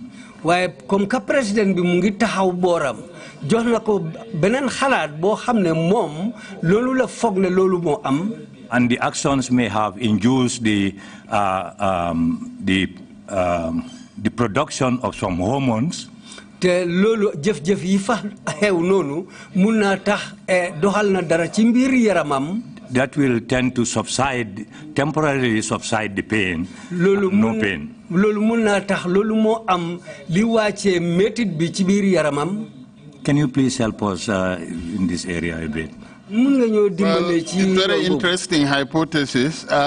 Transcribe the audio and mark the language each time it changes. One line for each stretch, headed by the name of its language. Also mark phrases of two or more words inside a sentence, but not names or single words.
Wolof: waaye
French: comme que
Wolof: président bi mu ngi taxaw booram jox na ko beneen xalaat boo xam ne moom loolu la foog ne loolu moo am.
English: And the actions may have induced the production of some hormones.
Wolof: te loolu jëf-jëf yi fa xew noonu mun naa tax doxal na dara ci mbir yaramam.
English: that will tend to subside, temporarily subside the pain, no pain. Can you please help us in this area a bit? Well, it's a very interesting hypothesis.